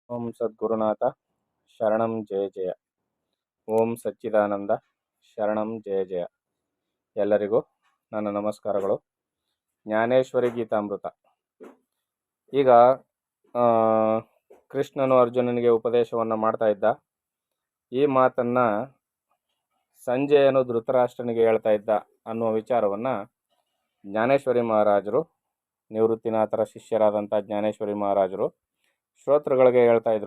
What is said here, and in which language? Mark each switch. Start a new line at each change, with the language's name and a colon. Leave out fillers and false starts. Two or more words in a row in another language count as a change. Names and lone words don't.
Sanskrit: ಓಂ ಸದ್ಗುರುನಾಥ ಶರಣಂ ಜಯ ಜಯ. ಓಂ ಸಚ್ಚಿದಾನಂದ ಶರಣಂ ಜಯ ಜಯ.
Kannada: ಎಲ್ಲರಿಗೂ ನನ್ನ ನಮಸ್ಕಾರಗಳು. ಜ್ಞಾನೇಶ್ವರಿ ಗೀತಾಮೃತ. ಈಗ ಕೃಷ್ಣನು ಅರ್ಜುನನಿಗೆ ಉಪದೇಶವನ್ನು ಮಾಡ್ತಾ ಇದ್ದ. ಈ ಮಾತನ್ನು ಸಂಜಯನು ಧೃತರಾಷ್ಟ್ರನಿಗೆ ಹೇಳ್ತಾ ಇದ್ದ ಅನ್ನುವ ವಿಚಾರವನ್ನು ಜ್ಞಾನೇಶ್ವರಿ ಮಹಾರಾಜರು, ನಿವೃತ್ತಿನಾಥರ ಶಿಷ್ಯರಾದಂಥ ಜ್ಞಾನೇಶ್ವರಿ ಮಹಾರಾಜರು ಶ್ರೋತೃಗಳಿಗೆ ಹೇಳ್ತಾ ಇದ್ರು.